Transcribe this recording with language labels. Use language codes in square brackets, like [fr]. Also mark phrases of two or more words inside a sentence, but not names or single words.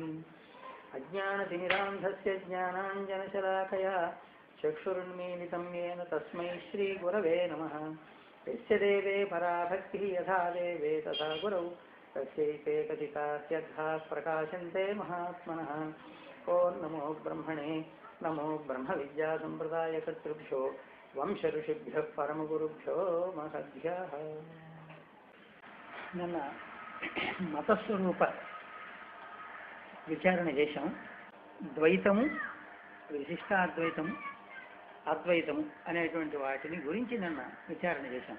[sa] अज्ञानतिमिरान्धस्य ज्ञानाञ्जनशलाकया चक्षुरुन्मीलितं येन तस्मै श्रीगुरवे नमः। यस्य देवे पराभक्तिः यथा देवे तथा गुरौ तस्यैते कथितास्यद्धाः प्रकाशन्ते महात्मनः। ओं नमो ब्रह्मणे नमो ब्रह्मविद्यासम्प्रदायकर्तृभ्यो వంశఋషిభ్యः పరమగురుభ్యో మహద్భ్యः। [te] నిన్న మతస్వరూప విచారణ చేశాం. ద్వైతము, విశిష్టాద్వైతము, అద్వైతము అనేటువంటి వాటిని గురించి నిన్న విచారణ చేశాం.